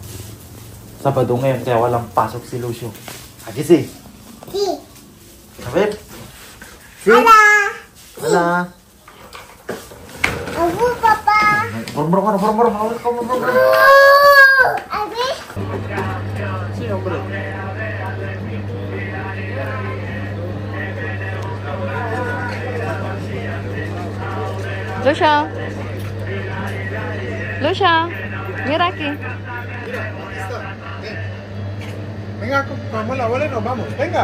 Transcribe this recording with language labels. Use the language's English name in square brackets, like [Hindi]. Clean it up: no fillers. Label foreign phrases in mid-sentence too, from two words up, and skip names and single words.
[Filipino] Sabado ngayon kaya walang pasok si Lucio. Agisi. Si. Sabit. Si. Ala. Hala. Abu papa. Brum ka na, brum. Abi. [Spanish] Si hombre. Lucia. Lucia. Mira aquí. Venga, wala, nos vamos. Venga.